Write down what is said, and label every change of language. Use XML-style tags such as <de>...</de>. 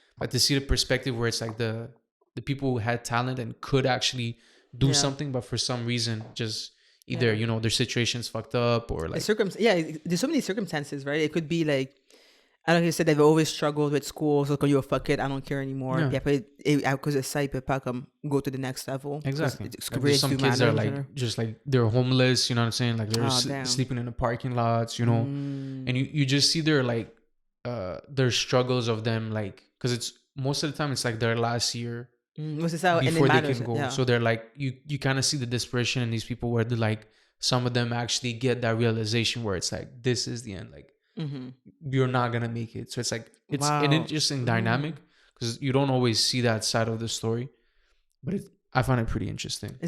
<en>But to see the perspective where it's like the people who had talent and could actually do something, but for some reason just either, you know, their situation's fucked up or like... There's so many circumstances, right? It could be like, I don't know, you said they've always struggled with school, so you fuck it, I don't care anymore. Yeah.</en> <fr>Puis après, à cause de ça, il peut pas comme</fr> <en>go to the next level. Exactly. Like, Like, some kids are like just like they're homeless, you know what I'm saying? Like they're sleeping in the parking lots, you know. And you just see their like their struggles of them, like because it's most of the time it's like their last year before they can go. So they're like you kind of see the desperation in these people where they're like some of them actually get that realization where it's like this is the end, like you're not gonna make it. So it's like it's an interesting dynamic because you don't always see that side of the story, but I find it pretty interesting.</en>